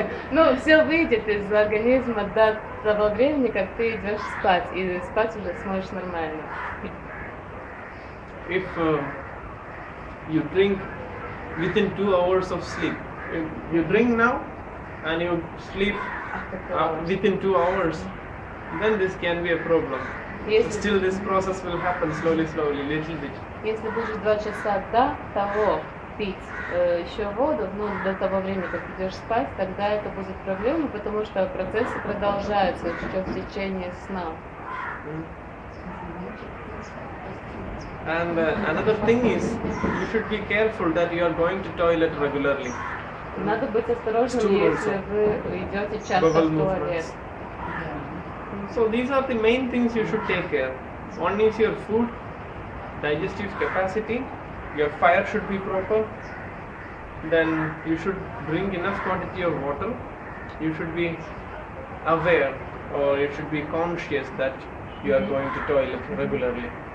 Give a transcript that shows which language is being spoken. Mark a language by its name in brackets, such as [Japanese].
[Russian] Ну, все выйдет из организма до того времени, как ты идешь спать. И спать уже сможешь нормально. [English] If you drink within 2 hours of sleep, if you drink now and you sleep within 2 hours, then this can be a problem. Still this process will happen slowly, little bit. [Russian] Если будешь 2 часа до того пить еще воду, до того времени, как идешь спать, тогда это будет проблема, потому что процессы продолжаются еще в течение сна. [English] And another thing is, you should be careful that you are going to toilet regularly. [Russian] Надо быть осторожным, если вы идете часто в туалет. [English] So these are the main things you should take care. One is your food, digestive capacity, your fire should be proper, then you should drink enough quantity of water, you should be aware or you should be conscious that you are going to toilet regularly.